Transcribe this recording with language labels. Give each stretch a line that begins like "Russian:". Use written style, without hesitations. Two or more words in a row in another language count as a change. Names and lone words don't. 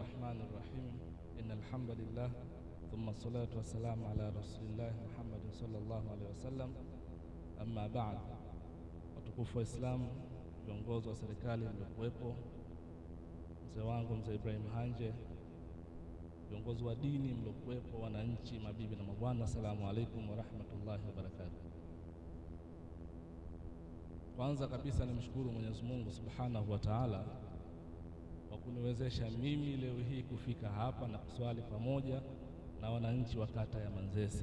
Arabic: الرحمن الرحيم إن الحمد لله ثم الصلاة والسلام على رسول الله محمد صلى الله عليه وسلم. أما بعد,
Swahili: watukufu wa Islam, viongozi wa serikali mliokuwepo, mzee wangu mzee Ibrahim Hanje, viongozi wa dini mliokuwepo, wananchi, mabibi na mabwana,
Arabic: السلام عليكم ورحمة الله وبركاته.
Swahili: Kwanza kabisa nimshukuru Mwenyezi Mungu
Arabic: سبحانه وتعالى
Swahili: kwa kuniwezesha mimi leo hii kufika hapa na kuswali pamoja na wananchi wa kata ya Manzese.